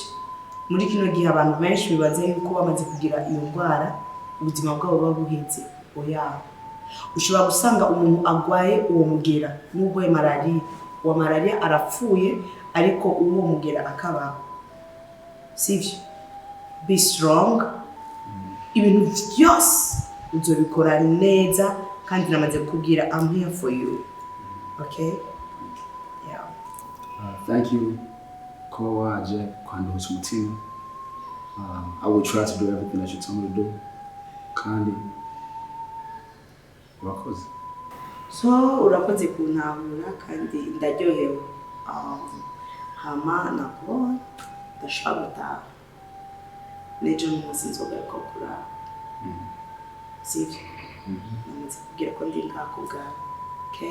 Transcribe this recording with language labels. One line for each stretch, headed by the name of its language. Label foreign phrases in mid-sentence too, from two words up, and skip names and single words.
Rundi: Muri kino gihe abantu benshi bibaze yuko bamaze kugira iyo ndwara ubuzima bwabo babuhetse oya. Ushobora gusanga umuntu agwaye uwo mugera n'ubwo malaria wa malaria arapfuye ariko uwo mugera akabaho sivyo.
English: Be strong.
Rundi: Ibintu byose uzobikora neza kandi namaze kubwira
English: I'm here for you. Okay? Yeah. Thank you
Rundi: ko waje kwanduza umutima.
English: I will try to do everything that you told me to do.
Rundi: Kandi urakoze. So urakoze kuntahura kandi ndaryohewe. Hama nakubona ndashaka gutaha. Nejo n'umunsi nzogaruka kurara. Sivyo? Namaze kubwira ko ndi ngaha kubwawe. Okay?